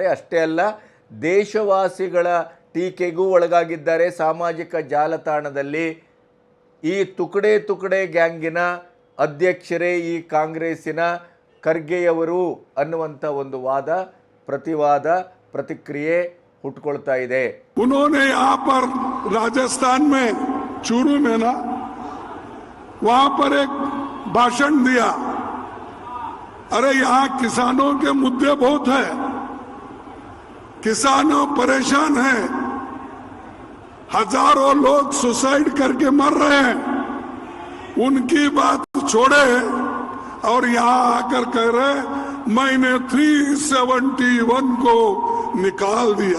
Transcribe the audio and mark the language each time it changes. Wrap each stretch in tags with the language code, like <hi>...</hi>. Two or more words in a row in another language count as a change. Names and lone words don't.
<kn>ಅಷ್ಟೇ ಅಲ್ಲ, ದೇಶವಾಸಿಗಳ ಟೀಕೆಗೂ ಒಳಗಾಗಿದ್ದಾರೆ. ಸಾಮಾಜಿಕ ಜಾಲತಾಣದಲ್ಲಿ ಈ ತುಕಡೆ ಗ್ಯಾಂಗಿನ ಅಧ್ಯಕ್ಷರೇ ಈ ಕಾಂಗ್ರೆಸ್ಸಿನ ಖರ್ಗೆಯವರು ಅನ್ನುವಂಥ ಒಂದು ವಾದ ಪ್ರತಿವಾದ ಪ್ರತಿಕ್ರಿಯೆ ಹುಟ್ಟಿಕೊಳ್ತಾ ಇದೆ.</kn> <hi>उन्होंने यहाँ पर राजस्थान में चूरू में ना वहां पर एक भाषण दिया, अरे यहाँ किसानों के मुद्दे बहुत है, किसानों परेशान हैं, हजारों लोग सुसाइड करके मर रहे हैं, उनकी बात छोड़े और यहाँ आकर कह रहे मैंने 371 को निकाल दिया।</hi>